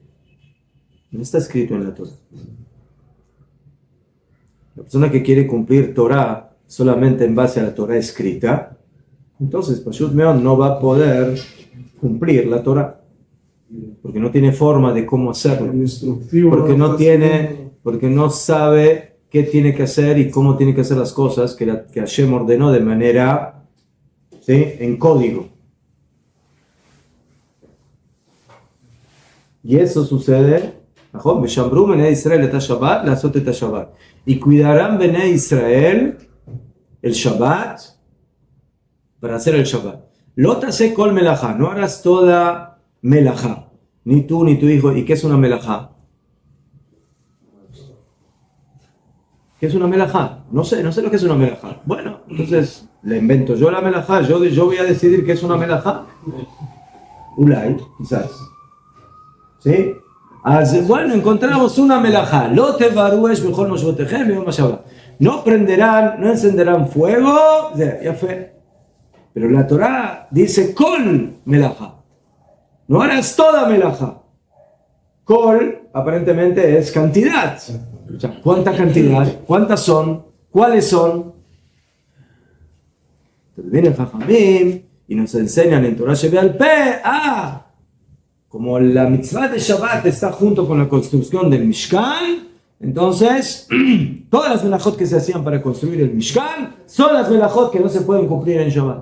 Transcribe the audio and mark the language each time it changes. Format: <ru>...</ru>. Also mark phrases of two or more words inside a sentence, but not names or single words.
<es>No está escrito en la Torah. La persona que quiere cumplir Torah solamente en base a la Torah escrita, entonces</es> <he>פשוט מאוד</he> <es>no va a poder cumplir la Torah, porque no tiene forma de cómo hacerlo, porque no sabe qué tiene que hacer y cómo tiene que hacer las cosas que Hashem ordenó de manera, ¿sí?, en código. Y eso sucede, y cuidarán Bnei Israel el Shabbat para hacer el Shabbat.</es> <he>לא תעשה כל מלאכה,</he> <es>no harás toda melajá, ni tú ni tu hijo. ¿Y qué es una melajá? ¿Qué es una melajá? No sé lo que es una melajá. Bueno, entonces le invento yo la melajá, yo voy a decidir qué es una melajá. Ulay, quizás. ¿Sí? Bueno, encontramos una melajá.</es> <he>לא תבערו אש בכל מושבותיכם ביום השבת.</he> <es>No prenderán, no encenderán fuego. Ya fue. Pero la Torah dice</es> <he>כל מלאכה.</he> <es>No harás toda melajá. Kol aparentemente es cantidad. O sea, ¿cuánta cantidad? ¿Cuántas son? ¿Cuáles son? Entonces viene el Jajamim y nos enseñan en</es> <he>תורה שבעל פה.</he> <es>Como la mitzvah de Shabbat está junto con la construcción del Mishkan, entonces todas las melajot que se hacían para construir el Mishkan son las melajot que no se pueden cumplir en Shabbat.</es>